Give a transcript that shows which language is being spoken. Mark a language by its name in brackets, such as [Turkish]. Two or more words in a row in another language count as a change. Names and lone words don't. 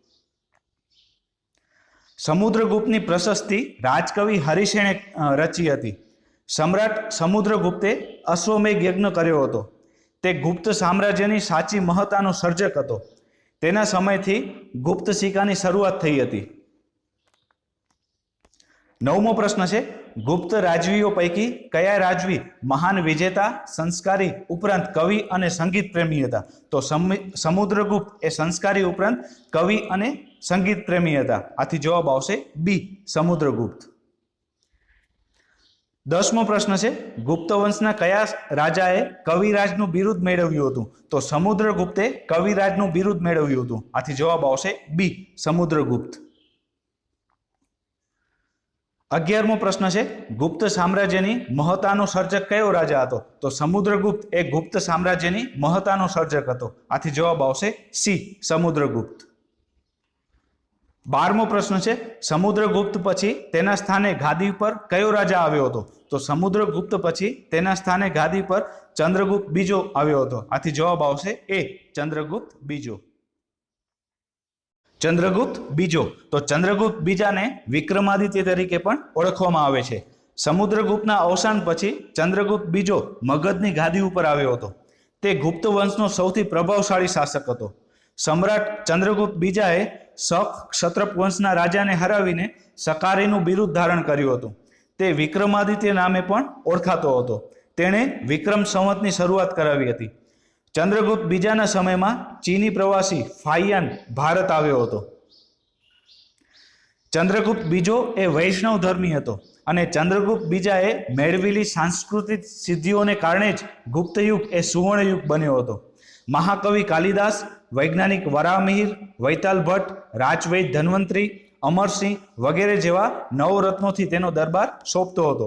[Gujarati] સમુદ્રગુપ્તની પ્રશસ્તિ રાજકવિ હરિસેણે રચી હતી। સમ્રાટ સમુદ્રગુપ્તે અશ્વમેઘ યજ્ઞ કર્યો હતો। તે ગુપ્ત સામ્રાજ્યની સાચી મહત્તાનો સર્જક હતો। તેના સમયથી ગુપ્ત સિક્કાની શરૂઆત થઈ હતી। નવમો પ્રશ્ન છે, ગુપ્ત રાજવીઓ પૈકી કયા રાજવી મહાન વિજેતા, સંસ્કારી ઉપરાંત કવિ અને સંગીત પ્રેમી હતા? તો સમુદ્રગુપ્ત એ સંસ્કારી ઉપરાંત કવિ અને સંગીત પ્રેમી હતા। આથી જવાબ આવશે બી, સમુદ્રગુપ્ત। 10મો પ્રશ્ન છે, ગુપ્ત વંશના કયા રાજાએ કવિરાજનુ બિરુદ મેળવ્યું હતું? તો સમુદ્રગુપ્તે કવિરાજનુ બિરુદ મેળવ્યું હતું। આથી જવાબ આવશે બી, સમુદ્રગુપ્ત। 11મો પ્રશ્ન છે, ગુપ્ત સામ્રાજ્યની મહત્તાનો સર્જક કયો રાજા હતો? તો સમુદ્રગુપ્ત એ ગુપ્ત સામ્રાજ્યની મહત્તાનો સર્જક હતો। આથી જવાબ આવશે સી, સમુદ્રગુપ્ત। 12મો પ્રશ્ન છે, સમુદ્રગુપ્ત પછી તેના સ્થાને ગાદી પર કયો રાજા આવ્યો હતો? તો સમુદ્રગુપ્ત પછી તેના સ્થાને ગાદી પર ચંદ્રગુપ્ત બીજો આવ્યો હતો। આથી જવાબ આવશે એ, ચંદ્રગુપ્ત બીજો। ચંદ્રગુપ્ત બીજો તો ચંદ્રગુપ્ત બીજાને વિક્રમાદિત્ય તરીકે પણ ઓળખવામાં આવે છે। સમુદ્રગુપ્તના અવસાન પછી ચંદ્રગુપ્ત બીજો મગધની ગાદી ઉપર આવ્યો હતો। તે ગુપ્ત વંશનો સૌથી પ્રભાવશાળી શાસક હતો। સમ્રાટ ચંદ્રગુપ્ત બીજાએ શક ક્ષત્રપ વંશના રાજાને હરાવીને સકારીનું બિરુદ ધારણ કર્યું હતું। તે વિક્રમાદિત્ય નામે પણ ઓળખાતો હતો। તેણે વિક્રમ સંવતની શરૂઆત કરાવી હતી। ચંદ્રગુપ્ત બીજાના સમયમાં ચીની પ્રવાસી ફાહિયાન ભારત આવ્યો હતો। ચંદ્રગુપ્ત બીજો એ વૈષ્ણવ ધર્મી હતો અને ચંદ્રગુપ્ત બીજાએ મેળવેલી સાંસ્કૃતિક સિદ્ધિઓને કારણે જ ગુપ્ત યુગ એ સુવર્ણ યુગ બન્યો હતો. મહાકવિ કાલિદાસ, વૈજ્ઞાનિક વરાહમિહિર, વૈતાલ ભટ્ટ, રાજવૈદ ધન્વંતરી, અમરસિંહ વગેરે જેવા નવરત્નોથી તેનો દરબાર શોભતો હતો.